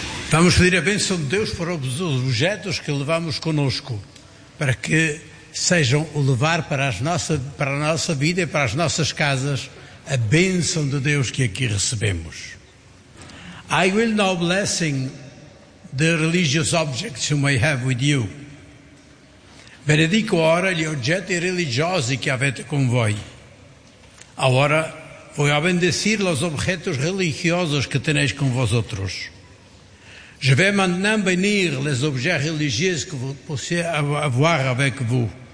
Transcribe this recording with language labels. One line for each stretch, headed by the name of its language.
Portuguese: Vamos pedir a bênção de Deus para os objetos que levamos conosco, para que sejam o levar para a nossa vida e para as nossas casas a bênção de Deus que aqui recebemos.
English: I will now blessing the religious objects you may have with you.
Italian: Benedico ora gli oggetti religiosi che avete con voi.
Spanish: Ora voy a bendecir los objetos religiosos que tenéis con vosotros.
French: Je vais maintenant bénir les objets religieux que vous possiez avoir avec vous.